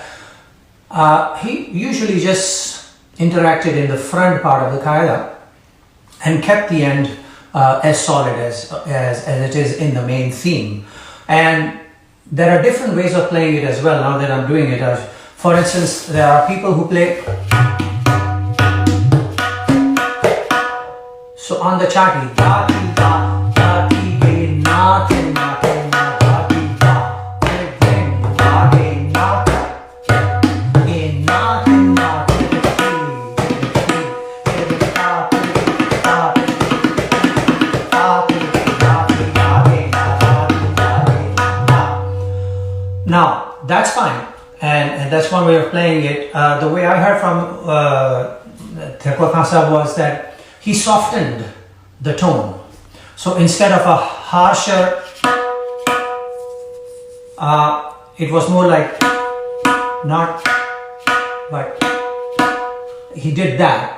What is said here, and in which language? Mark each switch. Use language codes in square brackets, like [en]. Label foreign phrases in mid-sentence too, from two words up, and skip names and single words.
[en] He usually just interacted in the front part of the qaida and kept the end as solid as it is in the main theme. And there are different ways of playing it as well, now that I'm doing it. For instance, there are people who play, so on the chati, da ti da, da ti ge, na te na te na, da ti da, ge ge, da ge na ta, ge na te na te te te, ta te ta te ta te da te da ge na da ti da ge na. Now that's fine, and that's one way of playing it. The way I heard from Zakir Hussain was that he softened the tone. So instead of a harsher, it was more like not, but he did that.